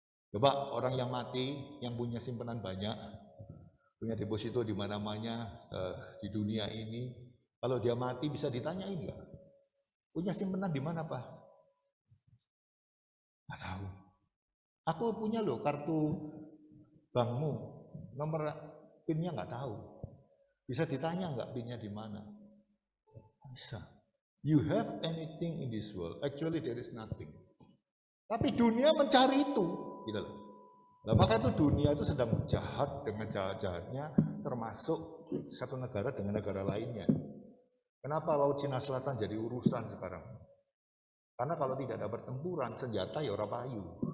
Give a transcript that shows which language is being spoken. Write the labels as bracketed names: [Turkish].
[Indonesian] Coba orang yang mati, yang punya simpanan banyak, punya deposito di mana-mana di dunia ini, kalau dia mati bisa ditanyain nggak? Punya simpanan di mana, Pak? Nggak tahu. Aku punya loh kartu bankmu, nomor PIN-nya nggak tahu. Bisa ditanya nggak PIN-nya di mana? Bisa. [English] You have anything in this world, actually there is nothing. [Indonesian] Tapi dunia mencari itu, gitu loh. Nah, maka itu dunia itu sedang jahat dengan jahat-jahatnya, termasuk satu negara dengan negara lainnya. Kenapa Laut Cina Selatan jadi urusan sekarang? Karena kalau tidak ada pertempuran, senjata ya [Javanese] ora payu.